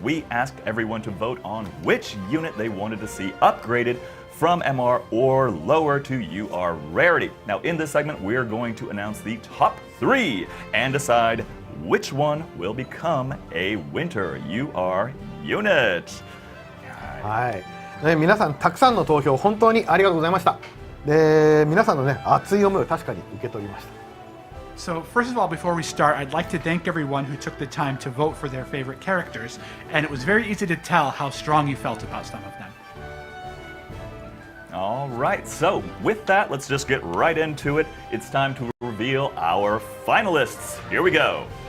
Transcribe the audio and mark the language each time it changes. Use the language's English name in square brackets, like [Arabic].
[English] We asked everyone to vote on which unit they wanted to see upgraded from MR or lower to UR rarity. Now in this segment we're going to announce the top 3 and decide which one will become a winter UR unit. [Japanese] はい、ね、皆さんたくさんの投票本当にありがとうございました。で、皆さんのね熱い思いを確かに受け取りました。 [English] So first of all, before we start, I'd like to thank everyone who took the time to vote for their favorite characters, and it was very easy to tell how strong you felt about some of them. All right, so with that, let's just get right into it. It's time to reveal our finalists. Here we go.